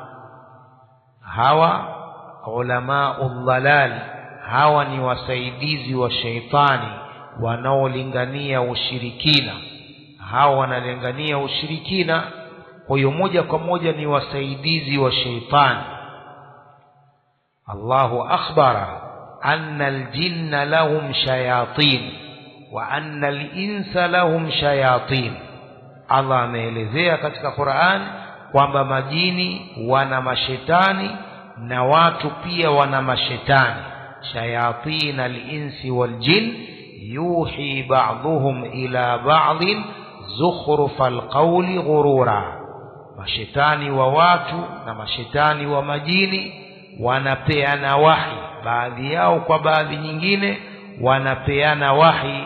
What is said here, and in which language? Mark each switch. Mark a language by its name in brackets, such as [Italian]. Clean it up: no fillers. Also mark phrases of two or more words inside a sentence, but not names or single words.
[Swahili] Hawa [Arabic] علماء الضلال, [Swahili] hawa ni wasaidizi wa shaitani wanaolingania ushirikina. Hawa wanalingania ushirikina, kwa hiyo moja kwa moja ni wasaidizi wa shaitani. [Arabic] الله أخبر أن الجن لهم شياطين وأن الإنس لهم شياطين wa anna alinsa lahum shayatin. [Swahili] Allah ameelezea katika Qur'an kwamba majini wana mashetani na watu pia wana mashetani. [Arabic] شياطين الإنس والجن يوحي بعضهم إلى بعض زخرف القول غرورا, [Swahili] mashetani wa watu na mashetani wa majini wanapeana wahi, baadhi yao kwa baadhi nyingine wanapeana wahi.